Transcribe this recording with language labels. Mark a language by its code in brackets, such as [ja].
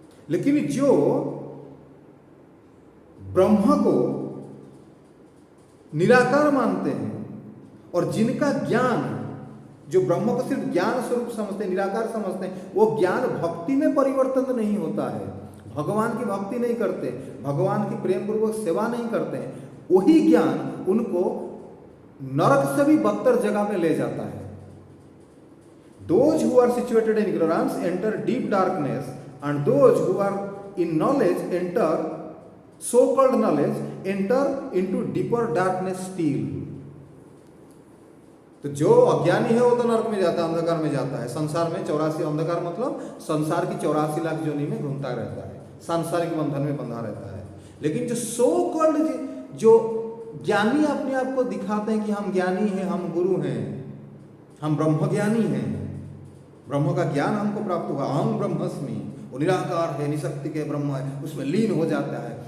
[hi] लेकिन जो ब्रह्म को निराकार मानते हैं और जिनका ज्ञान, जो ब्रह्म को सिर्फ ज्ञान स्वरूप समझते हैं, निराकार समझते हैं, वो ज्ञान भक्ति में परिवर्तन नहीं होता है, भगवान की भक्ति नहीं करते, भगवान की प्रेम पूर्वक सेवा नहीं करते हैं, वही ज्ञान उनको नरक से भी बदतर जगह में ले जाता है। [en] Those who are situated in ignorance enter deep darkness, and those who are in knowledge enter, so-called knowledge, enter into deeper darkness still. [hi] तो जो अज्ञानी है वो तो नरक में जाता है, अंधकार में जाता है, संसार में 84, अंधकार मतलब संसार की 84 लाख योनि में घूमता रहता है, सांसारिक बंधन में बंधा रहता है। लेकिन जो [en] so called, [hi] जो ज्ञानी अपने आप को दिखाते हैं कि हम ज्ञानी हैं, हम गुरु हैं, हम ब्रह्म ज्ञानी हैं, ब्रह्म का ज्ञान हमको प्राप्त हुआ, अहम ब्रह्मस्मि, वो निराकार है, निशक्ति के ब्रह्म है, उसमें लीन हो जाता है।